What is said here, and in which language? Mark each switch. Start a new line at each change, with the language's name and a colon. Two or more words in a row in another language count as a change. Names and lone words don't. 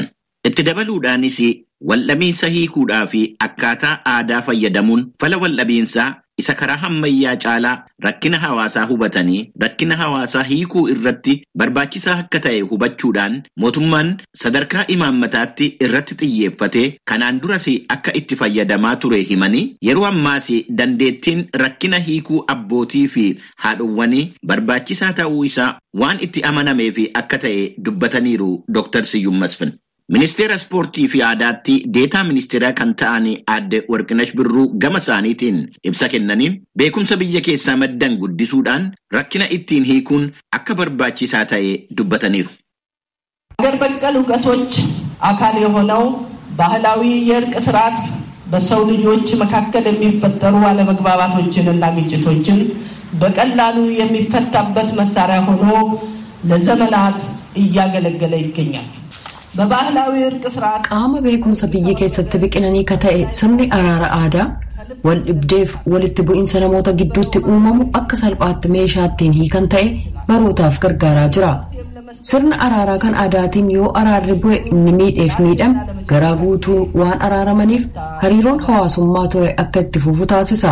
Oromo: Itti dabaluudhaanis waldhabiinsa hiikuudhaa fi akkaataa aadaa fayyadamuun fala waldhabiinsaa isa karaa hammayyaa caalaa rakkina hawaasaa hubatanii rakkina hawaasaa hiikuu irratti barbaachisaa akka ta'e hubachuudhaan mootummaan sadarkaa imaammataatti irratti xiyyeeffatee kanaan duras akka itti fayyadamaa ture himanii yeroo ammaas dandeettiin rakkina hiikuu abbootii fi haadhowwanii barbaachisaa ta'uu isaa waan itti amanamee fi akka ta'e dubbataniiru Dr. Siyyum Masfin. Ministeera Ispoortii fi Aadaatti deetaa ministeeraa kan ta'an Aadde Warqinash Birruu gama isaaniitiin ibsa kennaniin beekumsa biyya keessaa maddan guddisuudhaan rakkina ittiin hiikuun akka barbaachisaa ta'e dubbataniiru.
Amharic: ሀገር በቀል እውቀቶች አካል የሆነው ባህላዊ የእርቅ ስርዓት በሰው ልጆች መካከል የሚፈጠሩ አለመግባባቶችንና ግጭቶችን በቀላሉ የሚፈታበት መሳሪያ ሆኖ ለዘመናት እያገለገለ ይገኛል። በባህላዊ እርቅ ስርዓት
Oromo: qaama beekumsa biyya keessatti biqilanii ka ta'e sirni araara aadaa wal dhibdeef walitti bu'iinsa namoota gidduutti uumamu akka salphaatti meeshaattiin hiikan ta'e barootaaf gargaaraa jira. Sirna araaraa kan aadaatiin yoo araarri bu'e inni miidheef miidhame garaa guutuu waan araaramaniif hariiroon hawaasummaa ture akka itti fufu taasisa.